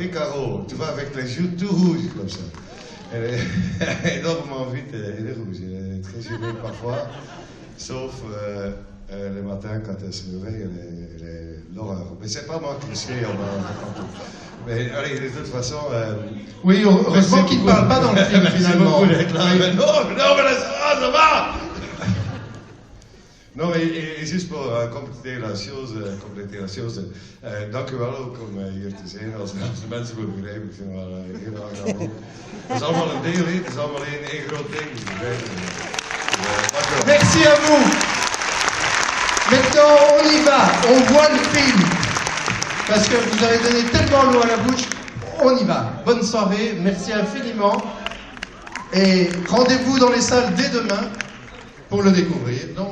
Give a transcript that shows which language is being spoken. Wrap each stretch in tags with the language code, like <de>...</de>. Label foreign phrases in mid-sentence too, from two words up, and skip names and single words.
<fr>Et Caro, tu vois, avec les joues tout rouges comme ça. Elle est énormément vite, elle est rouge, elle est très gênée parfois, sauf le matin quand elle se réveille, elle est l'horreur. Mais c'est pas moi qui le sais, on va raconter. Mais allez, de toute façon... Oui, heureusement qu'il ne parle pas dans le film finalement. D'être là. Mais non, mais ça va. Non, et juste voor completer la chose,</fr> <nl>dank u wel ook om hier te zijn als mensen voor begrijpen. Ik vind het wel heel aangenaam. Het is allemaal een deel, het is allemaal één groot ding. Dank u wel.</nl> <fr>Merci à vous. Maintenant, on y va, on voit le film. Parce que vous avez donné tellement l'eau à la bouche, on y va. Bonne soirée, merci infiniment. Et rendez-vous dans les salles dès demain pour le découvrir.</fr>